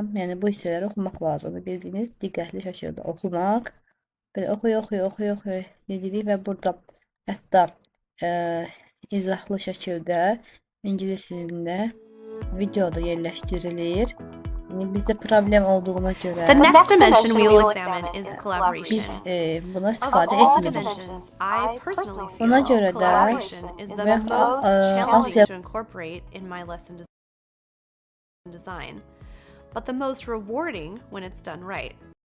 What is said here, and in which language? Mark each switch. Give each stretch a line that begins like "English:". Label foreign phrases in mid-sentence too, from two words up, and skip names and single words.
Azerbaijani: Yəni bu hissələri oxumaq lazımdır. Bildiyiniz diqqətli şəkildə oxumaq. Belə oxuya gedirik və burada hətta izahlı şəkildə ingilis dilində video da yerləşdirilir. Bizdə problem olduğuna görə
English: The next dimension we will examine is collaboration.
Azerbaijani: biz buna istifadə
English: Of all
Azerbaijani: etmirik.
English: dimensions, I personally feel
Azerbaijani: Ona görə də
English: collaboration is the
Azerbaijani: və
English: most challenging to incorporate in my lesson design, but the most rewarding when it's done right.